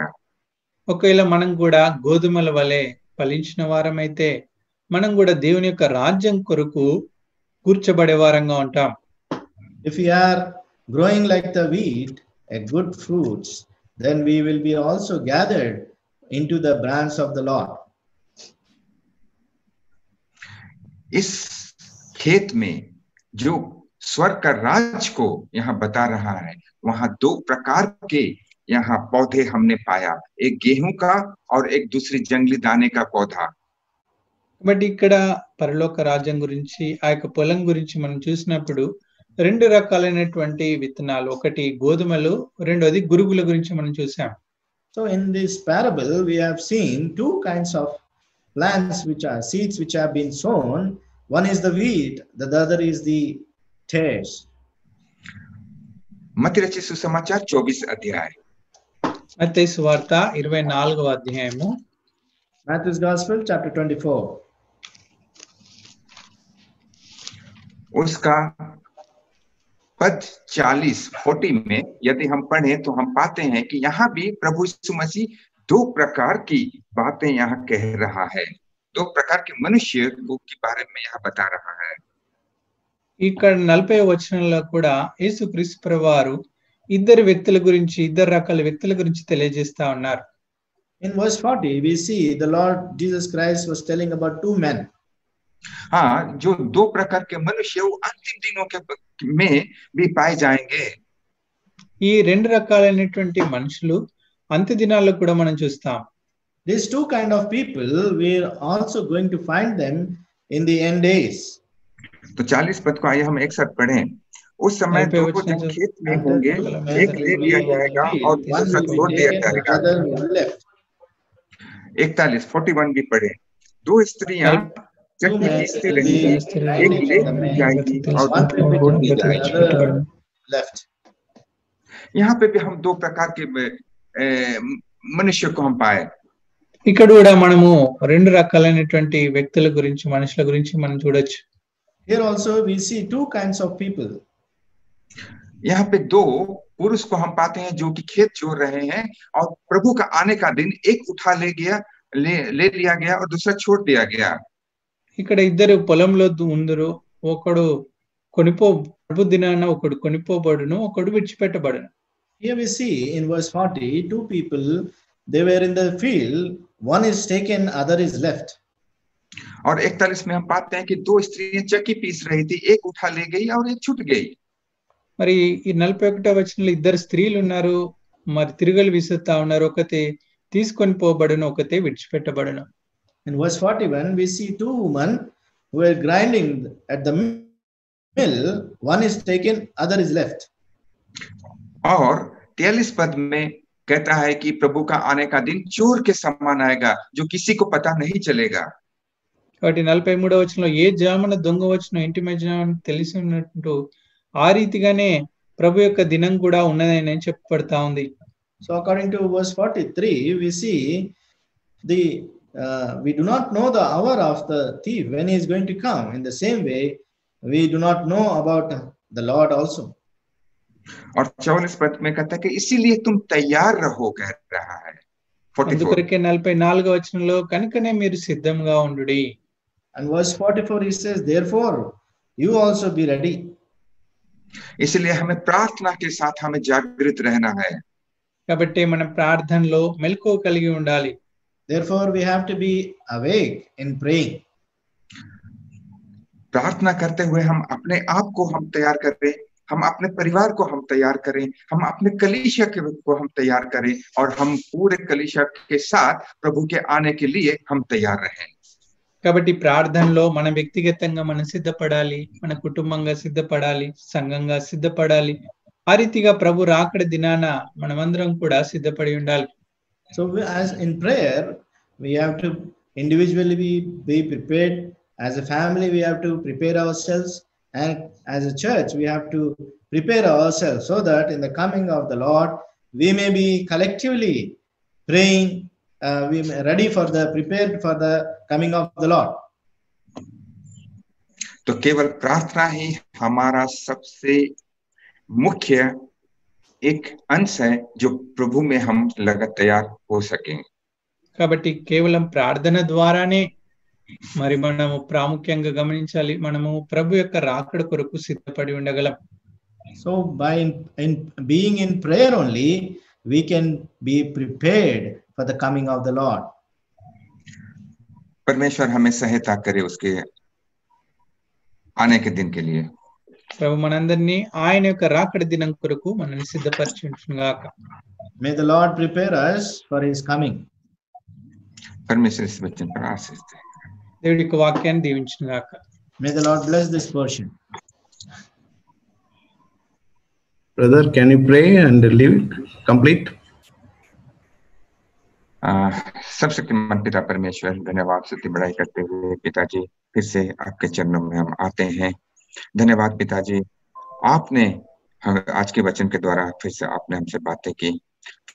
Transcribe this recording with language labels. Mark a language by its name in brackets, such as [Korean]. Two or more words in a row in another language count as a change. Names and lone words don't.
[Telugu] ఒకవేళ మనం కూడా గోధుమల వలె ఫలించిన వారమైతే మనం కూడా దేవుని యొక్క రాజ్యం కొరకు కూర్చబడే వారంగా ఉంటాం. [English] If we are growing like the wheat, a good fruits, then we will be also gathered into the branch of the Lord. [Hindi] इस खेत में जो स्वर्ग का राज को यहाँ बता रहा है, वहां 2 प्रकार के यहाँ पौधे हमने पाया, एक गेहूं का और एक दूसरी जंगली दाने का पौधा. [Telugu] బట్ ఇక్కడ పరలోక రాజ్యం గురించి, ఆ యొక్క పొలం గురించి మనం చూసినప్పుడు 2 రకాలైనటువంటి విత్తనాలు, ఒకటి గోధుమలు, రెండోది గురుగుల గురించి మనం చూసాం. [English] So in this parable, we have seen 2 kinds of plants, which are seeds which have been sown. One is the wheat, the other is the tares. [Hindi] मत्ती रचित सुसमाचार 24 अध्याय. [Telugu] మత్తయి సువార్త 24వ అధ్యాయము. [English] Matthew's Gospel, chapter 24. [Hindi] उसका पद 40 में यदि हम पढ़ें तो हम पाते हैं कि यहाँ भी प्रभु यीशु मसीह दो प्रकार की बातें यहाँ कह रहा है, दो प्रकार के मनुष्य के बारे में यहाँ बता रहा है. [Telugu] ఇక్కడ 40వ వచనంలో కూడా యేసుక్రీస్తు ప్రభువారు ఇద్దరు వ్యక్తుల గురించి, ఇద్దరు రకాల వ్యక్తుల గురించి తెలియజేస్తా ఉన్నారు. [English] In verse 40, we see the Lord Jesus Christ was telling about two men. [Hindi] हाँ, जो दो प्रकार के मनुष्य वो अंतिम दिनों के में भी पाए जाएंगे. [Telugu] ఈ రెండు రకాలైనటువంటి మనుషులు అంత్య దినాల్లో కూడా మనం చూస్తాం. [English] These two kind of people, we are also going to find them in the end days. [Hindi] तो 40 पद को आइए हम एक साथ पढ़ें. उस समय दो जन खेत में होंगे, एक ले लिया जाएगा और दूसरा छोड़ दिया जाएगा. 41 भी पढ़े. दो स्त्रियां चक्की पीसती रहेंगी, एक ले ली जाएगी और दूसरी छोड़ दी जाएगी. यहाँ पे भी हम दो प्रकार के मनुष्य को हम पाए. [Telugu] ఇక్కడ కూడా మనము రెండు రకాలైనటువంటి వ్యక్తుల గురించి, మనుషుల గురించి మనం చూడొచ్చు. [English] Here also we see two kinds of people. [Hindi] यहाँ पे दो पुरुष को हम पाते हैं जो कि खेत जोड़ रहे हैं और प्रभु का आने का दिन एक उठा ले लिया गया और दूसरा छोड़ दिया गया. [Telugu] ఇక్కడ ఇద్దరు పొలంలో ఉందరు, ఒకడు ప్రభు దినాన ఒకడు కొనిపోబడును, ఒకడు విడిచిపెట్టబడును. [English] Here we see in verse 40, two people, they were in the field, one is taken, other is left. [Hindi] और 41 में हम पाते हैं कि दो स्त्रियां चक्की पीस रही थी, एक उठा ले गई और एक छूट गई. [Telugu] మరి ఈ 41వ వచనంలో ఇద్దరు స్త్రీలు ఉన్నారు, మరి తిరుగలు విసురుతా ఉన్నారు. ఒకతే తీసుకొని పోబడును, ఒకతే విడిచిపెట్టబడును. [English] In verse 41 we see two women who are grinding at the mill, one is taken, other is left. और 43 पद में कहता है कि प्रभु का आने का दिन चोर के समान आएगा, जो किसी को पता नहीं चलेगा. కాబట్టి 43వ వచనంలో ఏ జామున దొంగ వచ్చునో ఇంటి మధ్యన తెలిసి ఉన్నట్టు ఆ రీతిగానే ప్రభు యొక్క దినం కూడా ఉన్నదని చెప్పబడతా ఉంది. So according to verse 43 we see we do not know the hour of the thief when he is going to come. In the same way we do not know about the Lord also. [Hindi] और 44 पद में कहता है कि इसीलिए तुम तैयार रहो, कह रहा है. [Telugu] 44 44వ వచనంలో కనుకనే మీరు సిద్ధంగా ఉండుడి. [English] And verse 44 he says, therefore you also be ready. [Hindi] इसलिए हमें प्रार्थना के साथ हमें जागृत रहना है. [Telugu] కాబట్టి మనం ప్రార్థనలో మెలకువ కలిగి ఉండాలి. [English] Therefore we have to be awake in praying. [Hindi] प्रार्थना करते हुए हम अपने आप को हम तैयार करें, हम अपने परिवार को हम तैयार करें, हम अपने कलीसिया को हम तैयार करें और हम पूरे कलीसिया के साथ प्रभु के आने के लिए हम तैयार रहें. [Telugu] కాబట్టి ప్రార్థనలో మన వ్యక్తిగతంగా మనం సిద్ధపడాలి, మన కుటుంబంగా సిద్ధపడాలి, సంఘంగా సిద్ధపడాలి. ఆ రీతిగా ప్రభు రాకడ దినాన మనమందరం కూడా సిద్ధపడి ఉండాలి. [English] So as in prayer we have to individually be prepared, as a family we have to prepare ourselves, and as a church we have to prepare ourselves so that in the coming of the Lord we may be collectively praying, we may ready prepared for the coming of the Lord. [Hindi] तो केवल प्रार्थना ही हमारा सबसे मुख्य एक अंश है जो प्रभु में हम लगत तैयार हो सकें. [Telugu] కాబట్టి కేవలం ప్రార్థన ద్వారానే మరి మనము ప్రాముఖ్యంగా గమనించాలి, మనము ప్రభు యొక్క రాకడ కొరకు సిద్ధపడి ఉండగలం. [English] So by in being in prayer only we can be prepared for the coming of the Lord. [Hindi] परमेश्वर हमें सहायता करे उसके आने के दिन के लिए. [Telugu] ప్రభు మనందరినీ ఆయన యొక్క రాకడ దినం కొరకు మనల్ని సిద్ధపరచుగాక. [English] May the Lord prepare us for his coming. [Hindi] परमेश्वर इस वचन पर आशीष दे. [Telugu] దేవుడి యొక్క వాక్యాన్ని దీవించుగాక. [English] May the Lord bless this portion. Brother, can you pray and leave it complete? [Hindi] सबशक्तिमान पिता परमेश्वर, धन्यवाद स्तुति बड़ाई करते हुए पिताजी फिर से आपके चरणों में हम आते हैं. धन्यवाद पिताजी, आपने आज के वचन के द्वारा फिर से आपने हमसे बातें की.